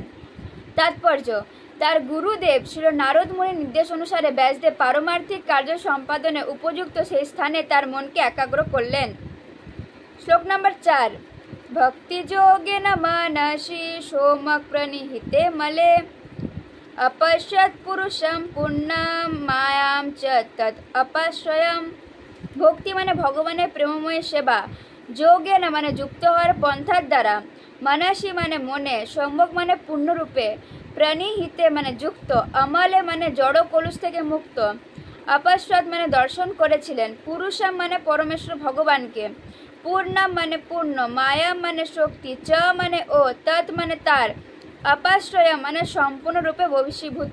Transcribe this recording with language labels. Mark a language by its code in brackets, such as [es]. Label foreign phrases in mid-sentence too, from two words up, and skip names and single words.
[bn] তাৎপর্য: তার গুরুদেব ছিল নারদ মুনির নির্দেশ অনুসারে ব্যাসদেব পারমার্থিক কার্য সম্পাদনে উপযুক্ত সেই স্থানে তার মনকে একাগ্র করলেন। [sa] শ্লোক নম্বর 4। ভক্তিযোগেন মনসি সোমক প্রনিহিতে মলে अपश्यत पुरुषम पूर्णम मायाम च तत् अपाश्रयम। [bn] ভক্তি মানে ভগবানের প্রেমময় সেবা, যোগে না মানে যুক্ত হওয়ার পন্থার দ্বারা, মানসী মানে মনে, সম্যক মানে পূর্ণরূপে, প্রণিহিতে মানে যুক্ত, অমলে মানে জড় কলুষ থেকে মুক্ত, অপশ্রত মানে দর্শন করেছিলেন, পুরুষম মানে পরমেশ্বর ভগবানকে, পূর্ণম মানে পূর্ণ, মায়াম মানে শক্তি, চ মানে ও, তৎ মানে তার, অপাশ্রয় মানে সম্পূর্ণরূপে বশীভূত।